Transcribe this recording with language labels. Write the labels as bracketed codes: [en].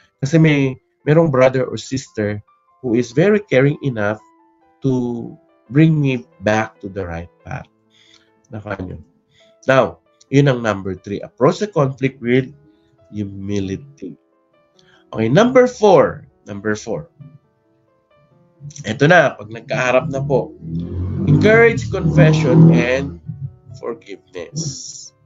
[tl] Kasi merong [en] brother or sister who is very caring enough to bring me back to the right path. Now, [tl] yun ang [en] number 3. Approach the conflict with humility. Okay, number 4. [tl] Ito na, pag nagkaharap na po. [en] Encourage confession and forgiveness.